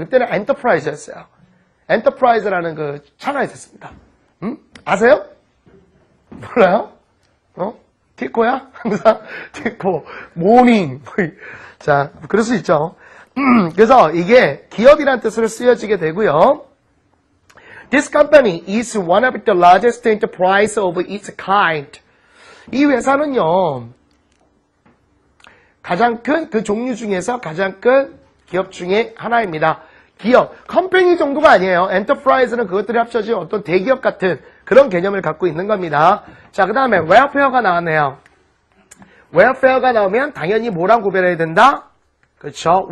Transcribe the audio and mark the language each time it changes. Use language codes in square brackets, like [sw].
[ko] 그때는 엔터프라이즈였어요. 엔터프라이즈라는 차가 있었습니다. 아세요? 몰라요? 티코야? 항상 티코, 모닝. 자, 그럴 수 있죠. 그래서 이게 기업이라는 뜻으로 쓰여지게 되고요. [en] This company is one of the largest enterprise of its kind. [ko] 이 회사는요, 가장 큰 그 종류 중에서 가장 큰 기업 중에 하나입니다. 기업, 컴퍼니 정도가 아니에요. 엔터프라이즈는 그것들이 합쳐진 어떤 대기업 같은 그런 개념을 갖고 있는 겁니다. 자, 그 다음에 웰페어가 나왔네요. 웰페어가 나오면 당연히 뭐랑 구별해야 된다? 그렇죠.